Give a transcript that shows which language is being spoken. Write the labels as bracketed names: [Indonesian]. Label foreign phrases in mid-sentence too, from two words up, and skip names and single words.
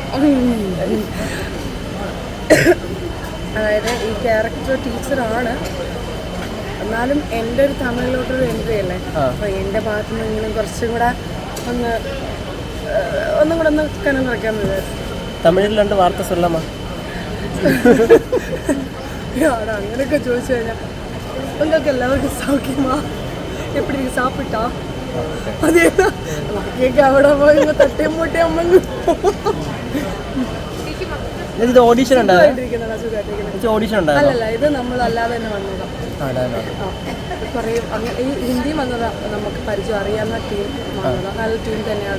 [Malayalam] അതായത് ഈ ക്യാരക്ടർ ടീച്ചറാണ്, എന്നാലും എൻ്റെ ഒരു തമിഴിലോട്ടൊരു എൻട്രി അല്ലേ. അപ്പോൾ എൻ്റെ ഭാഗത്തു നിന്നെങ്കിലും കുറച്ചും കൂടെ ഒന്നും കൂടെ കനം കുറയ്ക്കാൻ വിചാരിച്ചു. തമിഴിൽ 2 വാർത്ത സൊല്ലാമോ? അങ്ങനെയൊക്കെ ചോദിച്ചു കഴിഞ്ഞാൽ [Tamil] உங்களுக்கு எல்லாருக்கும் சௌக்கியமா, எப்படி நீங்க சாப்பிட்டா, அதே தான் கேட்க [Malayalam] അവിടെ പോയി തട്ടിയും മുട്ടിയും അമ്മ. ഇത് ഓഡിഷൻ അല്ലല്ല, ഇത് നമ്മൾ അല്ലാതെ തന്നെ വന്നതാണ്. കുറേ ഈ ഹിന്ദി വന്നതാണ്, നമുക്ക് പരിചയം അറിയാവുന്ന ടീം വന്നതാണ്. നല്ല ടീം തന്നെയാണ്.